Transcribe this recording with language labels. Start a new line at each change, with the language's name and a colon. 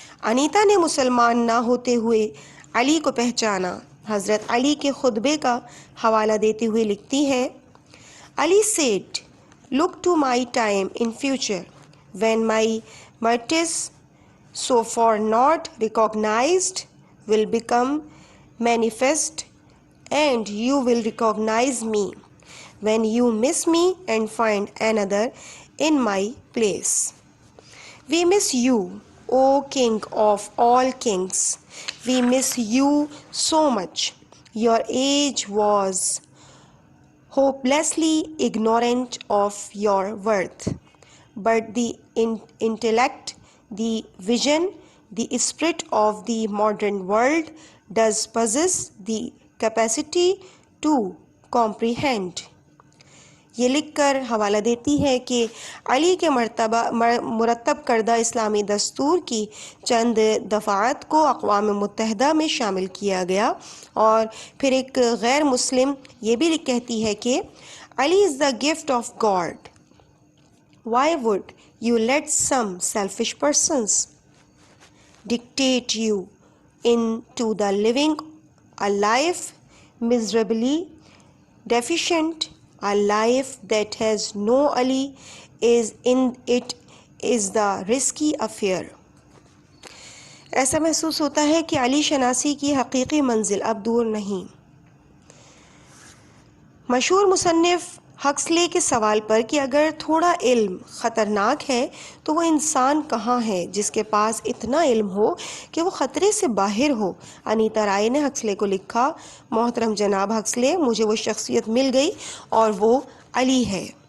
Urdu: انیتا نے مسلمان نہ ہوتے ہوئے علی کو پہچانا. حضرت علی کے خطبے کا حوالہ دیتے ہوئے لکھتی ہے:
English: Ali said, look to my time in future when my merits, so far not recognized, will become manifest, and you will recognize me when you miss me and find another in my place. We miss you, O King of all kings. We miss you so much. Your age was hopelessly ignorant of your worth. But the intellect, the vision, the spirit of the modern world does possess the capacity to comprehend.
Urdu: یہ لکھ کر حوالہ دیتی ہے کہ علی کے مرتب کردہ اسلامی دستور کی چند دفعات کو اقوام متحدہ میں شامل کیا گیا، اور پھر ایک غیر مسلم یہ بھی کہتی ہے کہ علی
English: Is the gift of God. Why would you let some selfish persons dictate you into the living a life miserably deficient, a life that has no Ali is in it is the risky affair.
Urdu: ایسا محسوس ہوتا ہے کہ علی شناسی کی حقیقی منزل اب دور نہیں. مشہور مصنف ہکسلے کے سوال پر کہ اگر تھوڑا علم خطرناک ہے تو وہ انسان کہاں ہے جس کے پاس اتنا علم ہو کہ وہ خطرے سے باہر ہو، انیتا رائے نے ہکسلے کو لکھا، محترم جناب ہکسلے، مجھے وہ شخصیت مل گئی اور وہ علی ہے.